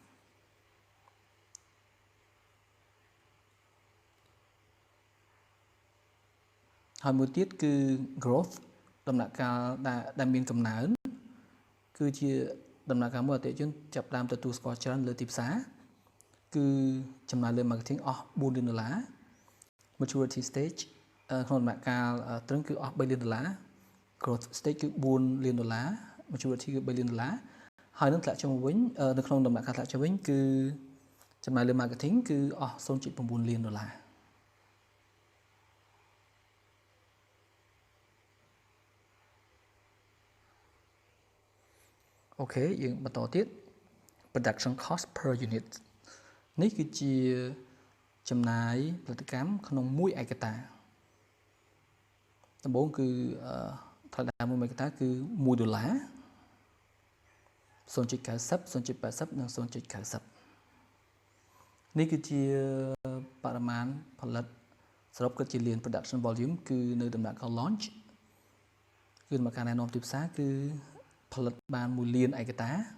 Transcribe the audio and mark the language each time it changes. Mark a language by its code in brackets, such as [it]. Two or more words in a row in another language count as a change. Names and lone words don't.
[km] ហើយមួយទៀតគឺ growth ដំណាក់កាលដែលមានកំណើនគឺជាដំណាក់កាលមួយអតិថិជនចាប់ ផ្ដើមទទួលស្គាល់ច្រើនលើទីផ្សារគឺចំណាយលើ marketing អស់4លានដុល្លារ [en] maturity stage [km] ក្នុងដំណាក់កាលត្រឹងគឺអស់3លានដុល្លារ [en] growth stage [km] គឺ4លានដុល្លារ maturity គឺ3លានដុល្លារហើយនឹងធ្លាក់ចុះវិញនៅក្នុងដំណាក់កាលធ្លាក់ចុះវិញគឺចំណាយលើ marketing គឺអស់ 0.9 លានដុល្លារ អូខេយើងបន្តទៀត [en] production cost per unit [km] នេះគឺជាចំណាយផលិតកម្មក្នុងមួយឯកតាដំបូងគឺថ្លៃដើមមួយឯកតាគឺ$1 0.90 0.80 និង 0.90 នេះគឺជាបរិមាណផលិតសរុបគិតជាលាន [en] production volume [km] គឺនៅដំណាក់កាល launch គឺដំណាក់កាលណែនាំទីផ្សារគឺផលិតបាន1លានឯកតា